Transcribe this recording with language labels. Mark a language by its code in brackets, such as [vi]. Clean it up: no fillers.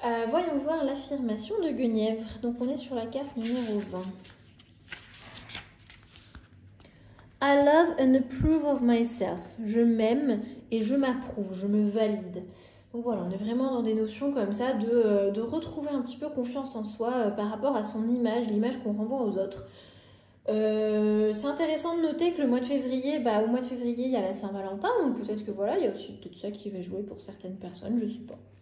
[fr] Voyons voir l'affirmation de Guenièvre. Donc on est sur la carte numéro 20. [en] I love and approve of myself. [fr] Je m'aime et je m'approuve, je me valide. Donc voilà, on est vraiment dans des notions comme ça de retrouver un petit peu confiance en soi par rapport à son image, l'image qu'on renvoie aux autres. C'est intéressant de noter que le mois de février, au mois de février, il y a la Saint-Valentin, donc peut-être que voilà, il y a aussi peut-être ça qui va jouer pour certaines personnes, je sais pas.